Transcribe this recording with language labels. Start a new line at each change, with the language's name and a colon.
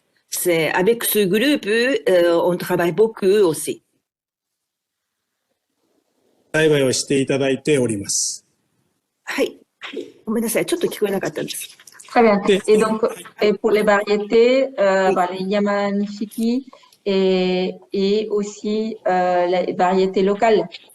French: C'est, avec ce groupe, on travaille beaucoup aussi.
Japanese: 栽培をしていただいております。はい。ごめんなさい。ちょっと聞こえなかったです。
French: Très bien. Et donc, pour les variétés, les Yamanishiki et aussi les variétés locales.